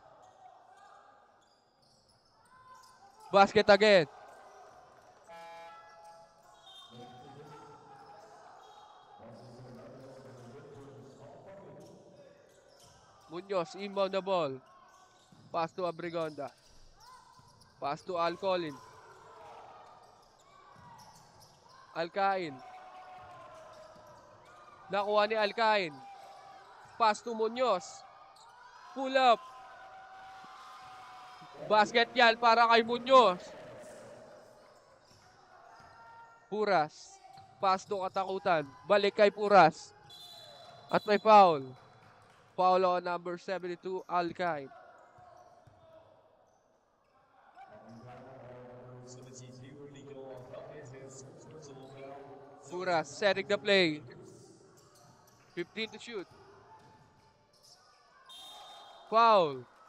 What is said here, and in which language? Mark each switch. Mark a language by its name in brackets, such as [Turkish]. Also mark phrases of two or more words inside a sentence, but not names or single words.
[English] Basket again. Muñoz, inbound the ball. Pass to Abregonda. Pass to Alcolin. Alcain. [Filipino] Nakuha ni Alcain. [English] Pass to Muñoz. Pull up. [Filipino] Basket yan para kay Muñoz. Puras. [English] Pass to [Filipino] Katakutan. Balik kay Puras. At may foul. [English] Foul on number 72, Alcain. Puras setting the play. 15 to shoot. Foul.